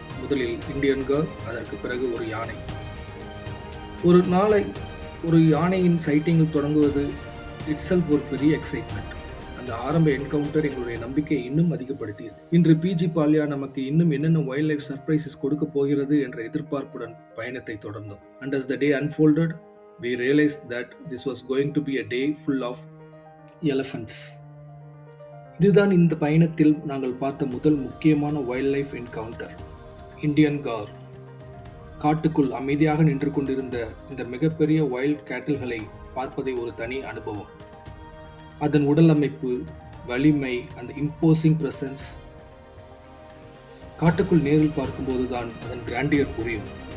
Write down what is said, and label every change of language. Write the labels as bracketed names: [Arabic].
[Tamil] முதலில் Indian car, அதற்கு பிறகு ஒரு யானை. ஒரு நாளை ஒரு யானையின் சைட்டிங்கில் தொடங்குவது இட்செல்ஃப் ஒரு பெரிய எக்ஸைட்மெண்ட். அந்த ஆரம்ப என்கவுண்டர் எங்களுடைய நம்பிக்கையை இன்னும் அதிகப்படுத்தியது. இன்று பிஜி பால்யா நமக்கு இன்னும் என்னென்ன வைல்ட் லைஃப் சர்ப்ரைசஸ் கொடுக்க போகிறது என்ற எதிர்பார்ப்புடன் பயணத்தை தொடர்ந்தோம். [English] And as the day unfolded, we realized that this was going to be a day full of elephants. [Tamil] இதுதான் இந்த பயணத்தில் நாங்கள் பார்த்த முதல் முக்கியமான wild life encounter, Indian car. காட்டுக்குள் அமைதியாக நின்று கொண்டிருந்த இந்த மிகப்பெரிய வைல்ட் கேட்டில்களை பார்ப்பதை ஒரு தனி அனுபவம். அதன் உடல் அமைப்பு, வலிமை, அந்த இம்போசிங் பிரசன்ஸ் காட்டுக்குள் நேரில் பார்க்கும்போதுதான் அதன் கிராண்டியர் புரியும்.